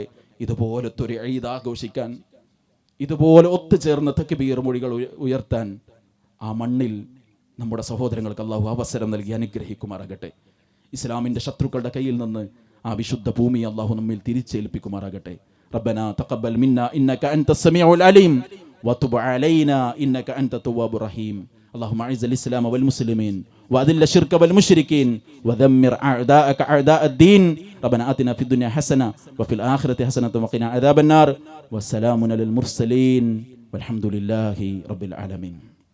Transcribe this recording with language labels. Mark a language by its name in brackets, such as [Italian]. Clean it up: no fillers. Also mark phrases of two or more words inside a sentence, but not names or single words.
[Malayalam] ഇതുപോലത്തെ ഒരു ഈദ് ആഘോഷിക്കാൻ, ഇതുപോലെ ഒത്തുചേർന്ന് തക്ബീർ മൊഴികൾ ഉയർത്താൻ ആ മണ്ണിൽ നമ്മുടെ സഹോദരങ്ങൾക്ക് അള്ളാഹു അവസരം നൽകി അനുഗ്രഹിക്കുമാറാകട്ടെ. ഇസ്ലാമിൻ്റെ ശത്രുക്കളുടെ കയ്യിൽ നിന്ന് ആ വിശുദ്ധ ഭൂമി അള്ളാഹു നമ്മിൽ തിരിച്ചേൽപ്പിക്കുമാറാകട്ടെ. [Arabic] ربنا تقبل منا إنك أنت السميع العليم وتب علينا إنك أنت التواب الرحيم. اللهم اعز الاسلام والمسلمين واذل الشرك والمشركين ودمر اعداءك اعداء الدين. ربنا آتنا في الدنيا حسنه وفي الاخره حسنه وقنا عذاب النار. والسلام على المرسلين والحمد لله رب العالمين.